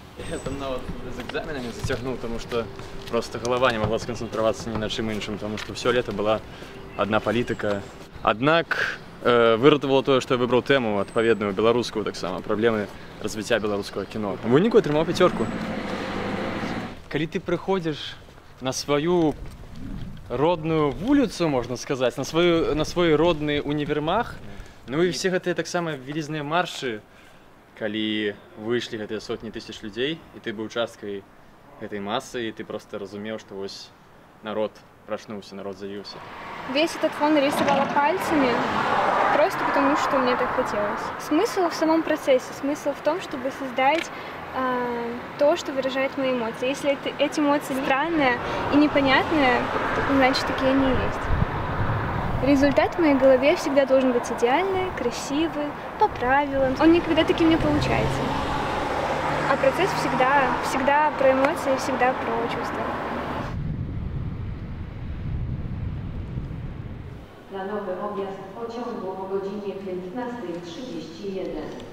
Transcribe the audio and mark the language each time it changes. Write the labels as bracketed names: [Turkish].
[Russian] Я там нават з экзаменами затягнул, потому что просто голова не могла сконцентрироваться ни на чым іншым, потому что все лето была одна политика. [Belarusian] Аднак выратавало тое, што я выбраў тэму адпаведную беларускую таксама, праблемы развіцця беларускага кіно. У выніку атрымаў 5. Калі ты прыходзіш на сваю родную вуліцу, можна сказаць, на свой родны універмаг, ну і все гэтыя таксама вялізныя маршы, калі выйшлі гэтыя сотні тысяч людзей, і ты быў часткай гэтай масы, і ты просто разумеў, што вось народ прачнуўся, народ заявіўся. [Russian] Весь этот фон нарисовала пальцами, просто потому что мне так хотелось. Смысл в самом процессе, смысл в том, чтобы создать то, что выражает мои эмоции. Если эти эмоции странные и непонятные, значит, такие они и есть. Результат в моей голове всегда должен быть идеальный, красивый, по правилам. Он никогда таким не получается. А процесс всегда про эмоции, всегда про чувства. [Polish] Planowy objazd pociągu o godzinie 15:31.